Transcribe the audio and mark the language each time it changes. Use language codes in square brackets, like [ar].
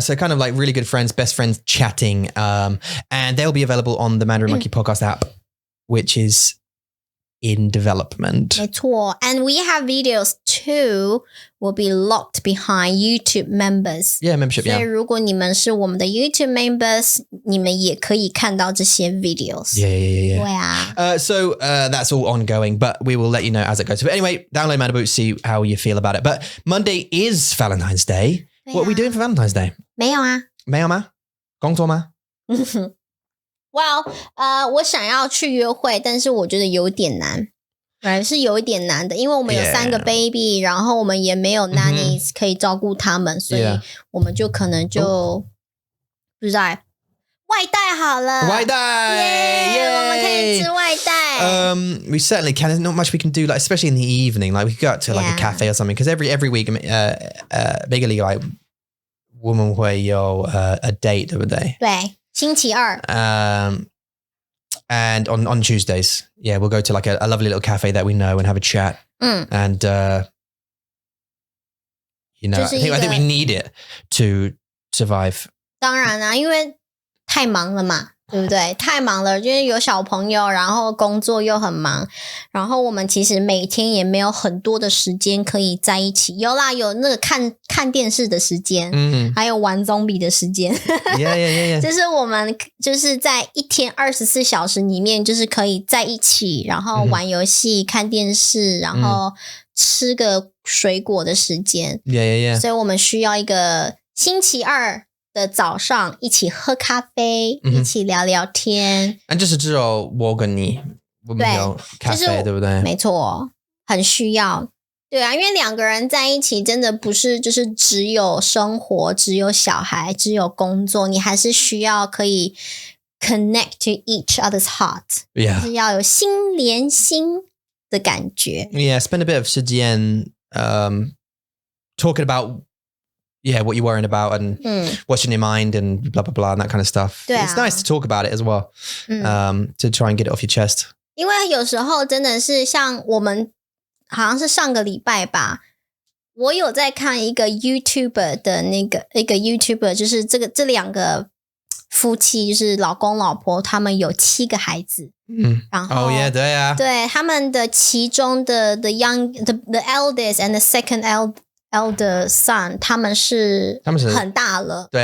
[en] So kind of like really good friends, best friends chatting, and they'll be available on the Mandarin Monkey Podcast app, which is in development. [zh] 没错 [en] and we have videos too will be locked behind YouTube members. Yeah, membership, [zh] 所以如果你们是我们的 [en] YouTube members, [zh] 你们也可以看到这些 videos. [en] Yeah. [zh] 对啊。 [en] So that's all ongoing, but we will let you know as it goes. But anyway, download Mandaboo, see how you feel about it. But Monday is Valentine's Day. What are we doing for Valentine's Day? [zh] 没有啊。没有吗？工作吗？ Well, 我想要去约会，但是我觉得有点难，是有一点难的，因为我们有3个 baby， 然后我们也没有 nannies 可以照顾他们，所以我们就可能就不知道外带好了，外带，我们可以吃外带。 [en] We certainly can. There's not much we can do, like especially in the evening. Like we could go out to like a cafe or something. Because every week, big league like [zh] 我们会有 [en] a date, [zh] 对不对？对。星期二 [en] and on Tuesdays, we'll go to like a lovely little cafe that we know and have a chat. And you know, I think we need it to survive. [zh] 当然啊，因为太忙了嘛，对不对？太忙了，就是有小朋友，然后工作又很忙，然后我们其实每天也没有很多的时间可以在一起。有啦，有那个看电视的时间，还有玩 zombie 的时间。 [en] Yeah. [zh] 就是我们就是在一天24小时里面，就是可以在一起，然后玩游戏、看电视，然后吃个水果的时间。 [en] Yeah. [zh] 所以我们需要一个星期二的早上一起喝咖啡，一起聊聊天。就是只有我跟你，我们有咖啡，对不对？没错，很需要。对啊，因为2个人在一起真的不是就是只有生活，只有小孩，只有工作，你还是需要可以 [en] connect to each other's heart， [zh] 就是要有心连心的感觉。 [en] Yeah, spend a bit of [zh] 时间 [en] talking about what you're worrying about and what's in your mind and blah, blah, blah and that kind of stuff. It's nice to talk about it as well, to try and get it off your chest. [zh] 因为有时候真的是像我们好像是上个礼拜吧，我有在看一个 YouTuber 的一个 YouTuber， 就是这2个夫妻，就是老公老婆，他们有7个孩子。然后对啊，对他们的其中的 [en] the eldest and the second elder son， [zh] 他们是很大了，